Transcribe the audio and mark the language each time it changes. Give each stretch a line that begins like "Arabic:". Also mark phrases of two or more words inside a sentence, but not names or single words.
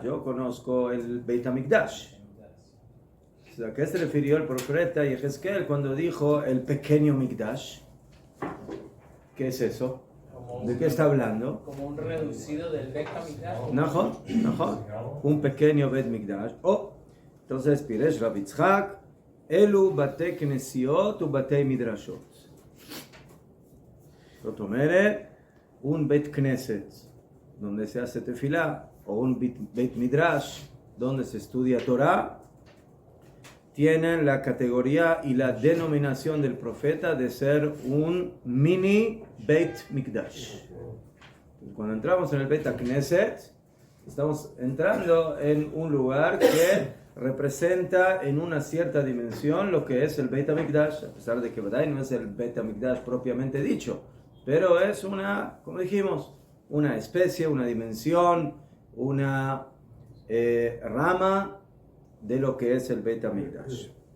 Spanish: Yo conozco el
Hebrew: בית המקדש.
Spanish: ¿A qué se refirió el profeta Yehezkel cuando dijo el pequeño mikdash? ¿Qué es eso? ¿De qué está hablando? Como un reducido del
Hebrew: בית המקדש.
Spanish: Najón. Un pequeño
Hebrew: בית מקדש.
Spanish: Entonces,
Hebrew: פירש רבי יצחק, אלו בתי כנסיות ובתי מדרשות.
Spanish: Rotomere, un
Hebrew: בית כנסת,
Spanish: donde se hace tefilá, o un
Hebrew: בית מדרש,
Spanish: donde se estudia Torah, tienen la categoría y la denominación del profeta de ser un mini
Hebrew: בית מקדש.
Spanish: Cuando entramos en el
Hebrew: בית כנסת,
Spanish: estamos entrando en un lugar que representa en una cierta dimensión lo que es el
Hebrew: בית המקדש,
Spanish: a pesar de que no es el
Hebrew: בית המקדש
Spanish: propiamente dicho, pero es una, como dijimos, una especie, una dimensión, una rama de lo que es el
Hebrew: בית המקדש.